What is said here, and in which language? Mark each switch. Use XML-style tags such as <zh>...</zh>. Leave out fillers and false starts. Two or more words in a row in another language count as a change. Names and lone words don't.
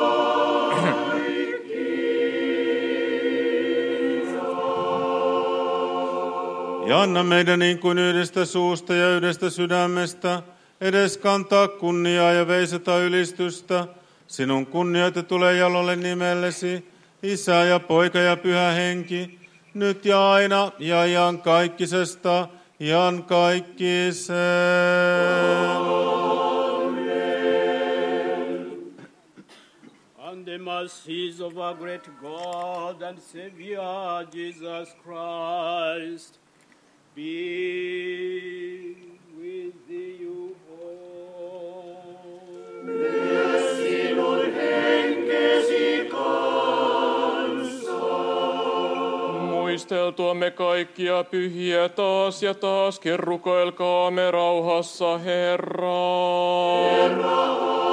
<fi>Ja anna meidän niin kuin yhdestä suusta ja yhdestä sydämestä edes kantaa kunniaa ja veisata ylistystä sinun kunnioitetulle jalolle nimellesi, Isä ja Poika ja Pyhä Henki, nyt ja aina ja iankaikkisesta iankaikkiseen.</fi> <en>And the mercies of our great God and Savior Jesus Christ be with you all.</en> <fi>Sinun henkesi muisteltuamme kaikkia pyhiä taas ja taaskin rukoilkaamme rauhassa Herraa.</fi>